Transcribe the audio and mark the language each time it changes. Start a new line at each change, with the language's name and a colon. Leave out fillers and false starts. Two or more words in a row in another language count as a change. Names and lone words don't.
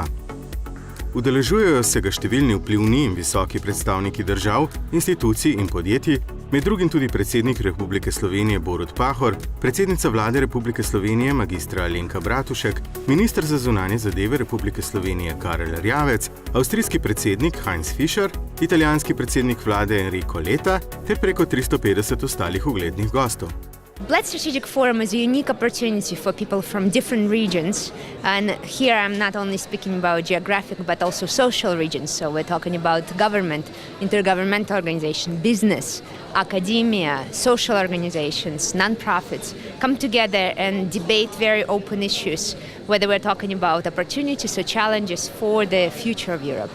Slovenian: Udeležujejo se ga številni vplivni in visoki predstavniki držav, institucij in podjetij, med drugim tudi predsednik Republike Slovenije Borut Pahor, predsednica vlade Republike Slovenije magistra Alenka Bratušek, minister za zunanje zadeve Republike Slovenije Karel Erjavec, avstrijski predsednik Heinz Fischer, italijanski predsednik vlade Enrico Letta ter preko 350 ostalih uglednih gostov.
English: Bled Strategic Forum is a unique opportunity for people from different regions, and here I'm not only speaking about geographic but also social regions, so we're talking about government, intergovernmental organization, business, academia, social organizations, non-profits, come together and debate very open issues, whether we're talking about opportunities or challenges for the future of Europe.